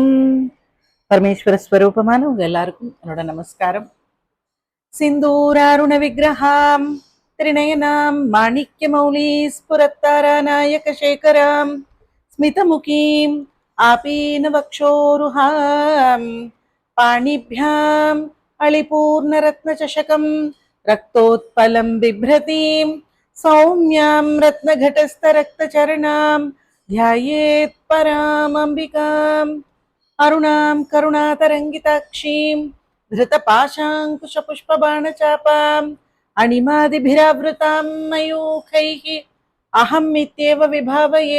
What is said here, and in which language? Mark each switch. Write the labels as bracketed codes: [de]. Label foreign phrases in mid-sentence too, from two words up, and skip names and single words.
[ta] பரமேஸ்வர ஸ்வரூபமான உங்க எல்லாருக்கும் என்னோட நமஸ்காரம். [sa] सिन्दूरारुण विग्रहां त्रिनयनां माणिक्य मौलि स्फुरत्तारानायक शेखरां स्मितमुखीम् आपीन वक्षोरुहाम् பாணிभ्याम् अलिपूर्णरत्नचषकम् रक्तोत्पलं बिभ्रतीं सौम्यां रत्नघटस्थरक्तचरणां ध्यायेत् परामम्बिकाम् अरुणां करुणातरङ्गिताक्षीं धृतपाशाङ्कुशपुष्पबाणचापाम् अणिमादिभिरावृतां मयूखैः अहमित्येव विभावये